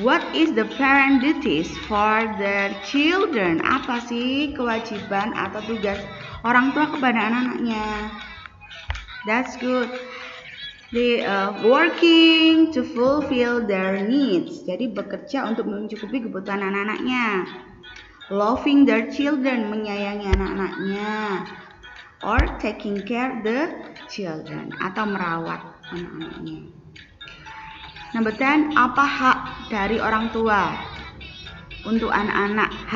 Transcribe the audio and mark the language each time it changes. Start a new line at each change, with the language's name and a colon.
English: What is the parent duties for their children?
Indonesian: Apa sih kewajiban atau tugas orang tua kepada anak-anaknya?
English: That's good. They working to fulfill their needs.
Indonesian: Jadi bekerja untuk mencukupi kebutuhan anak-anaknya.
English: Loving their children,
Indonesian: menyayangi anak-anaknya.
English: Or taking care the children,
Indonesian: atau merawat anak-anaknya.
English: Number 10.
Indonesian: Apa hak dari orang tua untuk anak-anak?